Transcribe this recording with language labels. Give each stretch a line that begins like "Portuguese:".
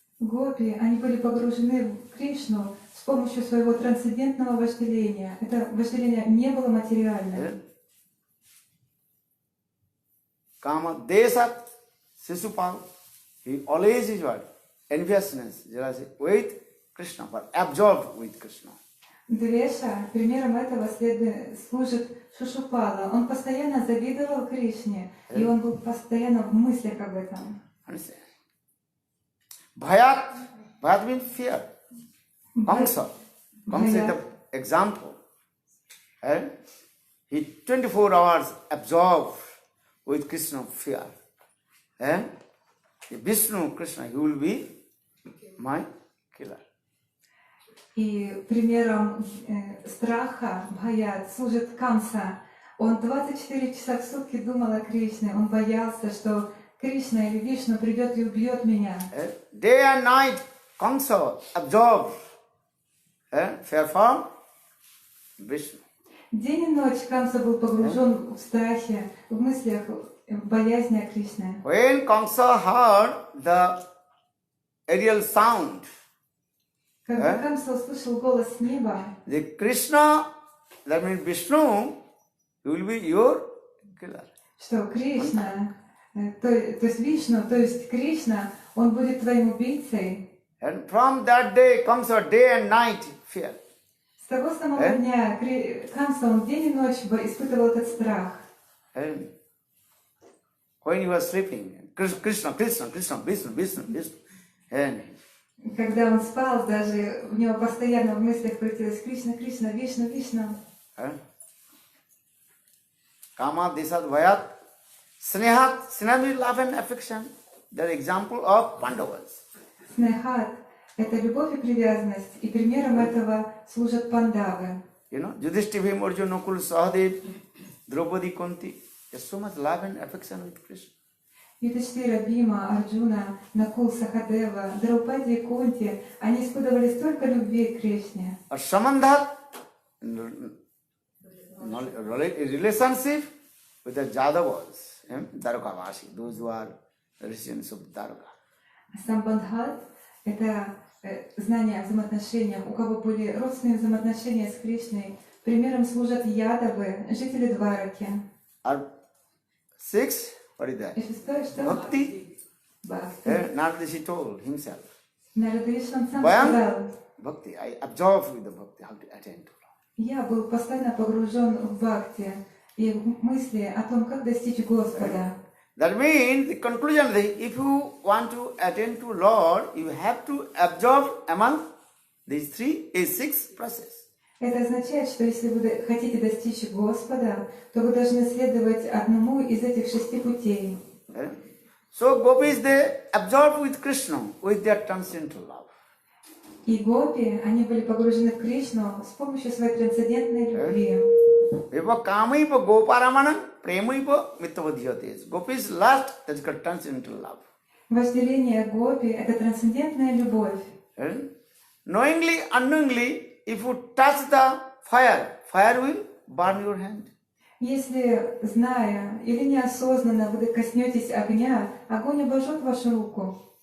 Russian: Гопи, они были погружены в Кришну с помощью своего трансцендентного вожделения. Это вожделение не было материальным.
English: Kama desat Sisupal, he always is what? Enviousness, jealousy with Krishna, but absorbed with Krishna.
Russian: Двеша, примером этого служит Шишупала. Он постоянно завидовал Кришне, и он был постоянно в мыслях об этом.
English: Understand? Bhayat means fear. Kamsa is the example. He 24 hours absorbed with Krishna fear. Vishnu, Krishna, he will be my killer.
Russian: И примером страха, бхаят, служит Камса. Он 24 часа в сутки думал о Кришне. Он боялся, что Кришна или Вишну придет и убьет меня.
English: Day and night, Kamsa absorbed fear from Vishnu.
Russian: День и ночь Камса был погружен в страхе, в мыслях, в боязни о Кришне.
English: When Kamsa heard the aerial sound,
Russian: Когда Камса услышал голос с неба,
English: the Krishna, that means Vishnu, will be your killer.
Russian: что Кришна, то есть Вишну, то есть Кришна, он будет твоим убийцей.
English: And from that day comes a day and night fear.
Russian: С того самого дня Камса, он день и ночь испытывал этот страх.
English: And when you are sleeping, Krishna, Krishna, Krishna, Vishnu, Vishnu, Vishnu. And
Russian: Когда он спал, даже у него постоянно в мыслях крутилось Кришна, Кришна, Вишну, Вишну.
English: Kama, desat, vayat, snehat, sneha means love and affection. That example of Pandavas.
Russian: Снехат – это любовь и привязанность, и примером этого служат пандавы.
English: You know, Yudhishthira, Arjuna, Nakul, Sahadev, Draupadi, Kunti. There's so much love and affection with Krishna.
Russian: Юдхиштхира, Бима, Арджуна, Накул, Сахадева, Драупади и Кунти, они испытывали столько любви к Кришне.
English: A Samandhat, relationship with the Jadavas, Dwarkavasi, those who are residents of Dwarka.
Russian: Самбандхат – это знания о взаимоотношениях, у кого были родственные взаимоотношения с Кришной, примером служат ядавы, жители Двараки.
English: Or 6, what is that?
Russian: И шестое, что?
English: Bhakti.
Russian: Бхакти.
English: Naradashi told himself.
Russian: Нарада сам Ваян? сказал,
English: Bhakti, I absorb with the bhakti, how to attend to Lord.
Russian: я был постоянно погружен в бхакти и в мысли о том, как достичь Господа.
English: That means the conclusion is if you want to attend to Lord, you have to absorb among these six processes.
Russian: Это означает, что если вы хотите достичь Господа, то вы должны следовать одному из этих 6 путей.
English: So gopis, they absorb with Krishna, with their transcendental love.
Russian: И гопи, они были погружены в Кришну с помощью своей трансцендентной любви.
Sanskrit: Eva kamaiva goparamana premaiva mitavadhyates.
English: Gopis lust, that's called transcendental love.
Russian: Вожделение гопи — это трансцендентная любовь.
English: Knowingly, unknowingly, if you touch the fire, fire will burn your hand.
Russian: Если, зная или неосознанно вы коснетесь огня, огонь обожжет вашу руку.